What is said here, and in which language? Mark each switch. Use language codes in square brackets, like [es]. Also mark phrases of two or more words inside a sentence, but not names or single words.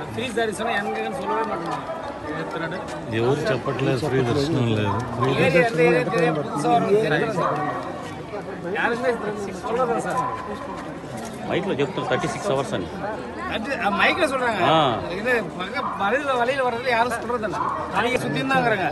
[ta] ஃப்ரீ தரிசனம் எங்கன்னு சொல்லவே மாட்டாங்க. [te] ఎవరు చెప్పట్లేదు ఫ్రీ దర్శనం లేదు [ta] யாருமே சொல்றதா சார் [te] మైక్లో చెప్తారు 36 అవర్స్ అని [ta] மைக்ல சொல்றாங்க. இது வழியில வர்றது யாரும் சொல்றதில்ல, அதிக சுத்தின்னு தாங்கிறாங்க.